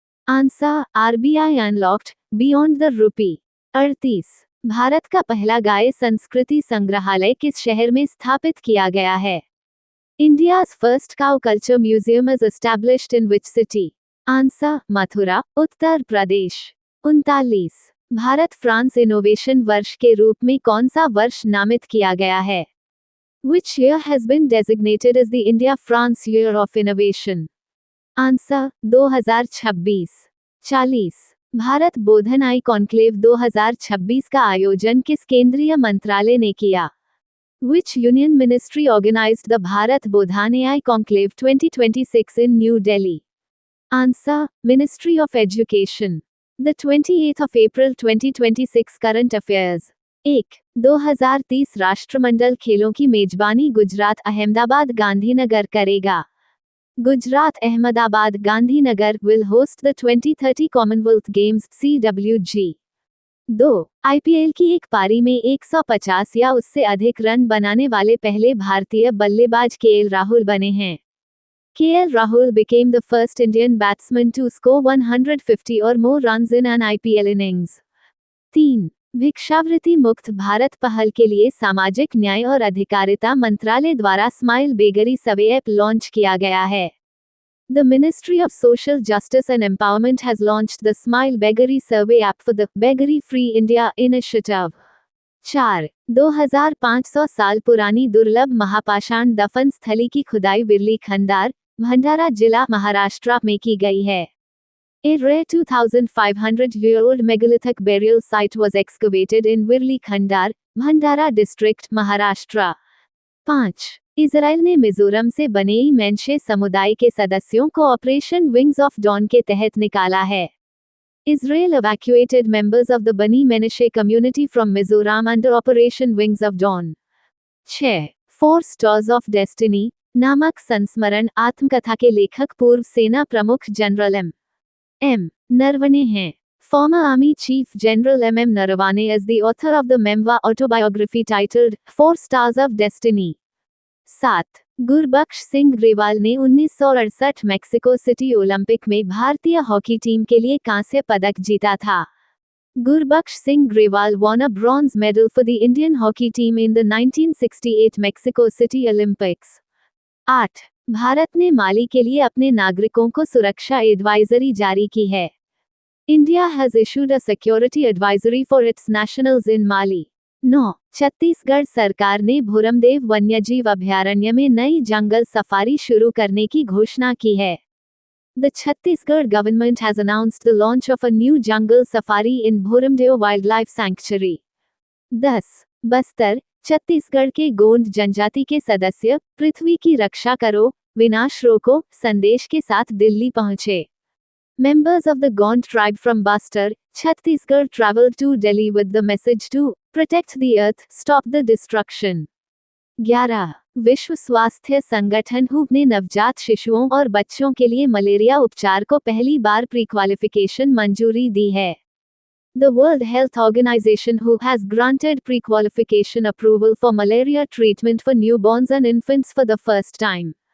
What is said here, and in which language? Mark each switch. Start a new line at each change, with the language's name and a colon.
English: Answer RBI Unlocked Beyond the Rupee.
Hindi: 38 Bharat का पहला गाय संस्कृति संग्रहालय किस शहर में स्थापित किया गया है?
English: India's first cow culture museum is established in which city?
Hindi: Answer Mathura, Uttar Pradesh. 39 Bharat France innovation वर्ष के रूप में कौन सा वर्ष नामित किया गया है?
English: Which year has been designated as the India France Year of Innovation? Answer 2026।
Hindi: 40 Bharat Bodhan I conclave 2026 का आयोजन किस केंद्रीय मंत्रालय ने किया?
English: Which union ministry organized the Bharat Bodhan AI Conclave 2026 in New Delhi? Answer Ministry of Education. The 28th of April 2026 current affairs. 1.
Hindi: 2030 राष्ट्रमंडल खेलों की मेजबानी गुजरात अहमदाबाद गांधीनगर करेगा।
English: Gujarat Ahmedabad Gandhinagar will host the 2030 Commonwealth Games CWG. 2.
Hindi: IPL की एक पारी में 150 या उससे अधिक रन बनाने वाले पहले भारतीय बल्लेबाज केएल राहुल बने हैं।
English: KL Rahul became the first Indian batsman to score 150 or more runs in an IPL innings. 3.
Hindi: भिक्षावृत्ति मुक्त भारत पहल के लिए सामाजिक न्याय और अधिकारिता मंत्रालय द्वारा स्माइल बेगरी सर्वे ऐप लॉन्च किया गया है।
English: The Ministry of Social Justice and Empowerment has launched the Smile Beggary Survey app for the Beggary Free India initiative. 4.
Hindi: 2500 साल पुरानी दुर्लभ महापाषाण दफन स्थली की खुदाई विरली खंडार, भंडारा जिला महाराष्ट्र में की गई है।
English: A rare 2,500-year-old megalithic burial site was excavated in Virli Khandar, Bhandara district, Maharashtra. 5.
Hindi: Israel ने मिजोरम से बनेई मेंशे समुदाय के सदस्यों को ऑपरेशन विंग्स ऑफ डॉन के तहत निकाला है।
English: Israel evacuated members of the Bani Menashe community from Mizoram under Operation Wings of Dawn. 6.
Hindi: Four Stars of Destiny नामक संस्मरण आत्मकथा के लेखक पूर्व सेना प्रमुख जनरल एम नरवणे हैं।
English: Former Army Chief General M. Naravane is the author of the memoir autobiography titled 4 Stars of Destiny. 7.
Hindi: Gurbaksh Singh Grewal ने 1968 मैक्सिको सिटी ओलंपिक में भारतीय हॉकी टीम के लिए कांस्य पदक जीता था।
English: Gurbakhsh Singh Grewal won a bronze medal for the Indian hockey team in the 1968 Mexico City Olympics. 8.
Hindi: Bharat ने माली के लिए अपने नागरिकों को सुरक्षा एडवाइजरी जारी की है।
English: India has issued a security advisory for its nationals in Mali. 9.
Hindi: Chhattisgarh सरकार ने भूरमदेव वन्यजीव अभयारण्य में नई जंगल सफारी शुरू करने की घोषणा की है।
English: The Chhattisgarh government has announced the launch of a new jungle safari in Bhuramdev Wildlife Sanctuary. 10.
Hindi: Bastar, Chhattisgarh के गोंड जनजाति के सदस्य पृथ्वी की रक्षा करो, विनाश रोको संदेश के साथ दिल्ली पहुंचे।
English: Members of the Gond tribe from Bastar, Chhattisgarh traveled to Delhi with the message to protect the earth, stop the destruction. 11.
Hindi: विश्व स्वास्थ्य संगठन WHO ने नवजात शिशुओं और बच्चों के लिए मलेरिया उपचार को पहली बार प्रीक्वालिफिकेशन मंजूरी दी है।
English: The World Health Organization who has granted pre-qualification approval for malaria treatment for newborns and infants for the first time.